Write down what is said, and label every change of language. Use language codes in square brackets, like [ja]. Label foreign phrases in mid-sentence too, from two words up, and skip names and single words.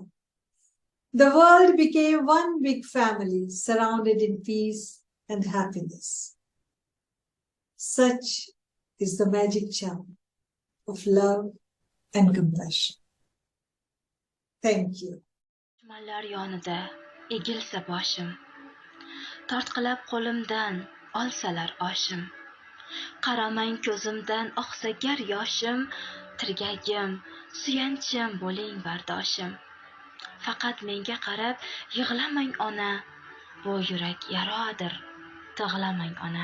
[en] The world became one big family, surrounded in peace and happiness. Such is the magic charm of love and compassion. Thank you. Mallarionade, [uz] egilsa boshim. Tortqilab qo'limdan olsalar oshim. Qaramang ko'zimdan oqsa gar yoshim, tirgagim, suyanchim bo'ling bardoshim. Faqat menga qarab yig'lamang ona, bu yurak yarodir, tig'lamang ona.